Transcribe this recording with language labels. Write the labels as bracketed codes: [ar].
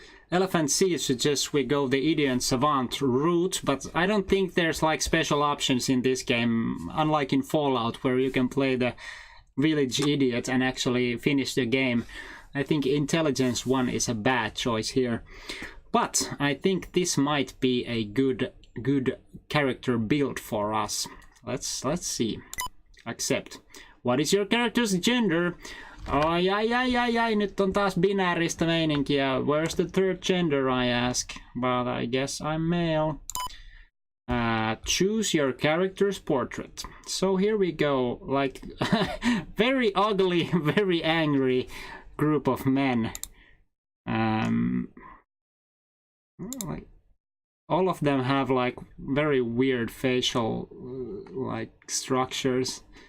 [en] Elephant C suggests we go the idiot savant route, but I don't think there's like special options in this game, unlike in Fallout, where you can play the village idiot and actually finish the game. I think intelligence 1 is a bad choice here, but I think this might be a good character build for us. Let's see. Accept. What is your character's gender? [fi] Ai, nyt on taas binääristä meininkiä. [en] Where's the third gender, I ask? But I guess I'm male. Choose your character's portrait. So here we go. Like, very ugly, very angry group of men. Like, all of them have like very weird facial like structures.